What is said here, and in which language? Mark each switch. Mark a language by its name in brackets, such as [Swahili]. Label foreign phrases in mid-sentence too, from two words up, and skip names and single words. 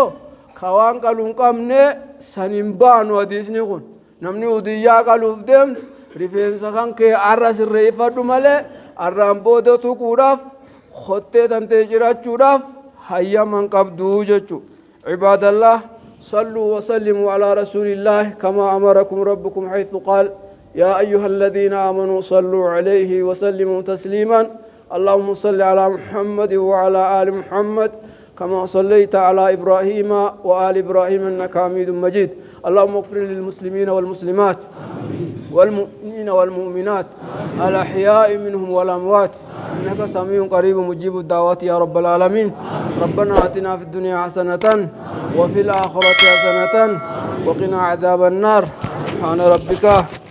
[Oromo] ka waan qalu hin qabne san hin baanu hadiisni kun namni udiyyaa qaluuf deemtu rifeensa kan kee arra sirreeffadhu malee arraan booda tuquudhaaf kottee tantee jirachuudhaaf hayyaman qabduu jechu cibaadallah [Arabic] صلوا وسلموا على رسول الله كما أمركم ربكم حيث قال يا أيها الذين آمنوا صلوا عليه وسلموا تسليما اللهم صل على محمد وعلى آل محمد كما صليت على إبراهيم وآل إبراهيم إنك حميد مجيد اللهم اغفر للمسلمين والمسلمات والمؤمنين والمؤمنات الأحياء منهم والأموات إنك سميع قريب مجيب الدعوات يا رب العالمين ربنا آتنا في الدنيا حسنة وفي الآخرة حسنة وقنا عذاب النار سبحان ربك